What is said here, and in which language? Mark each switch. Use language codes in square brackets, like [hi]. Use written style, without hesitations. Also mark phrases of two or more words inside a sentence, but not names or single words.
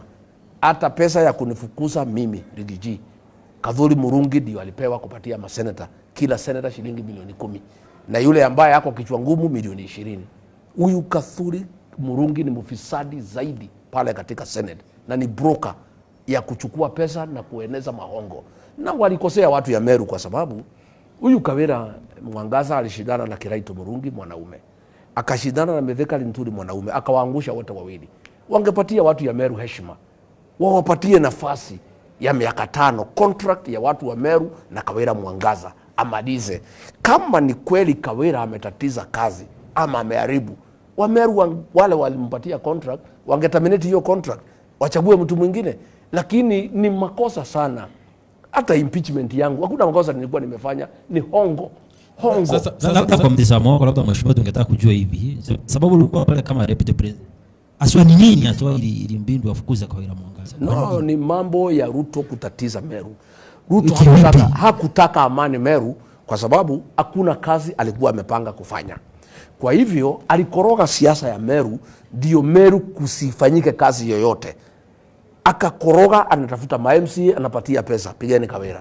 [sw] Hata pesa ya kunifukuza mimi Rigiji, Kadhuri Murungi ndio alipewa kupatia maseneta, kila seneta shilingi milioni 10. Na yule ambaye yako kichwa ngumu milioni 20. Huyu Kadhuri Murungi ni mfisadi zaidi pale katika Senate na ni broker ya kuchukua pesa na kueneza mahongo. Na walikosea watu ya Meru kwa sababu huyu Kawira Mwangaza alishindana na Kiraito Murungi mwanaume. Akashindana na Mithika Linturi mwanaume, akawaangusha wote wawili. Wangepatia watu ya Meru heshima. Wawapatie nafasi ya miaka 5 contract ya watu wa Meru na Kawira Mwangaza amalize. Kama ni kweli Kawira ametatiza kazi ama ameharibu, Wameru wale walimpatia contract wangeterminate hiyo contract, wachague mtu mwingine. Lakini ni makosa sana. Hata impeachment yangu hakuna makosa nilikuwa nimefanya, ni hongo. Sasa kwa mtazamo wako, labda mheshimiwa, tungetaka kujua hivi, sababu ulikuwa pale kama [en] deputy president, [sw] aswa ni nini aswa ili mbindu afukuza Kawira Mwangaza? No, ni mambo ya Ruto kutatiza Meru. Ruto hakutaka amani Meru kwa sababu hakuna kazi alikuwa amepanga kufanya. Kwa hivyo alikoroga siasa ya Meru, ndio Meru kusifanyike kazi yoyote. Akakoroga, anatafuta ma-MCA, anapatia pesa, pigeni Kawira.